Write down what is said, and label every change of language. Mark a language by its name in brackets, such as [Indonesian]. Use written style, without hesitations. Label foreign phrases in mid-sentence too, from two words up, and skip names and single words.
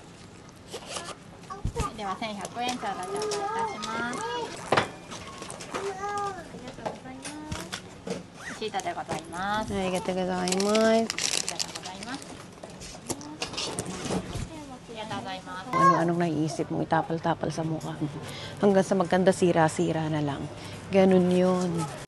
[Japanese] では1100円から頂戴いたします。シータでございます。ありがとうございます。ありがとうございます。ありがとうございます。 [Filipino] Ano-anong naiisip mo, itapal-tapal sa mukha mo. Hanggang sa magkanda sira-sira na lang. Ganun yun.